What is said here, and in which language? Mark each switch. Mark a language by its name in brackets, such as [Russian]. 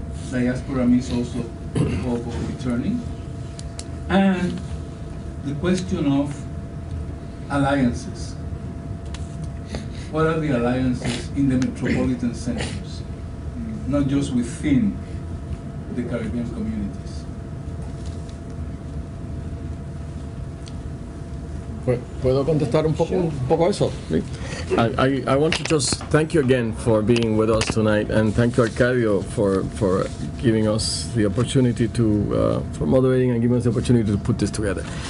[English] Diaspora means also the hope of returning. And the question of alliances. What are the alliances in the metropolitan centers, not just within the Caribbean communities? [Spanish] ¿Puedo contestar un poco eso? [English] I want to just thank you again for being with us tonight, and thank you, Arcadio, for giving us the opportunity to, for moderating and giving us the opportunity to put this together.